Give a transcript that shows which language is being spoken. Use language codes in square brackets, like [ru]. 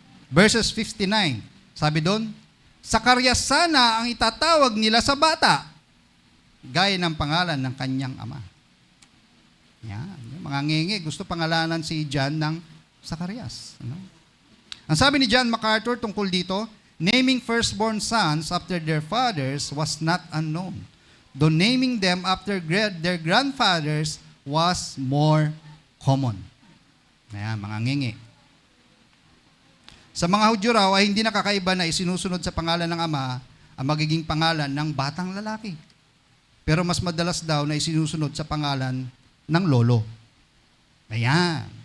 [en] Verses 59, [tl] sabi doon, Sakarias sana ang itatawag nila sa bata, gaya ng pangalan ng kanyang ama. Yan, yung mga ngenge, gusto pangalanan si John ng Sakarias. Ano? Ang sabi ni John MacArthur tungkol dito, [en] naming firstborn sons after their fathers was not unknown, though naming them after their grandfathers was more common. [tl] Ayan, mga ngenge. Sa mga Hudyo raw ay hindi nakakaiba na isinusunod sa pangalan ng ama ang magiging pangalan ng batang lalaki. Pero mas madalas daw na isinusunod sa pangalan ng lolo. Ayan.